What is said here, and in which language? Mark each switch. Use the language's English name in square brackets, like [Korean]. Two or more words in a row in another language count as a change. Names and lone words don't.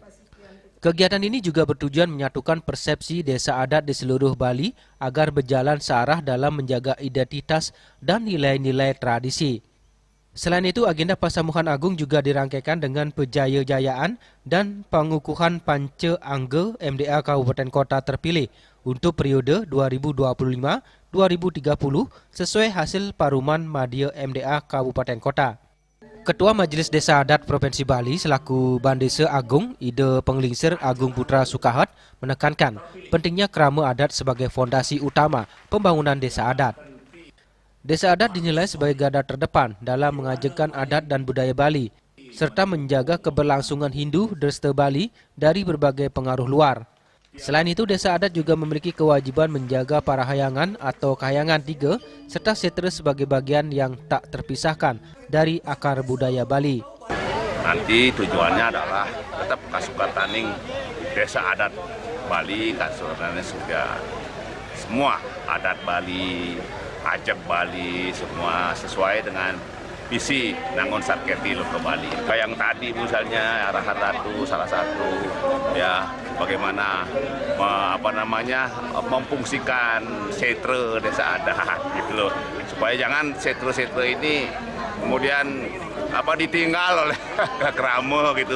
[Indonesian] Kegiatan ini juga bertujuan menyatukan persepsi desa adat di seluruh Bali agar berjalan searah dalam menjaga identitas dan nilai-nilai tradisi. Selain itu, agenda Persamuan Agung juga dirangkaikan dengan pejaya-jayaan dan pengukuhan Panca Angga MDA Kabupaten Kota terpilih untuk periode 2025-2030 sesuai hasil Paruman Madya MDA Kabupaten Kota. Ketua Majelis Desa Adat Provinsi Bali selaku Bandesa Agung Ida Penglingsir Agung Putra Sukahat menekankan pentingnya krama adat sebagai fondasi utama pembangunan desa adat. Desa adat dinilai sebagai garda terdepan dalam mengajengkan adat dan budaya Bali, serta menjaga keberlangsungan Hindu Dresta Bali dari berbagai pengaruh luar. Selain itu, desa adat juga memiliki kewajiban menjaga parahayangan atau kahayangan tiga, serta setra sebagai bagian yang tak terpisahkan dari akar budaya Bali. Nanti tujuannya adalah tetap kasukataning desa adat Bali, kasukatannya sudah semua adat Bali, ajak Bali, semua sesuai dengan visi Nangon Sarketi Loko Bali. Kayak yang tadi misalnya arahan ratu salah satu ya bagaimana memfungsikan setra desa adat gitu loh. Supaya jangan setra-setra ini kemudian ditinggal oleh krama gitu.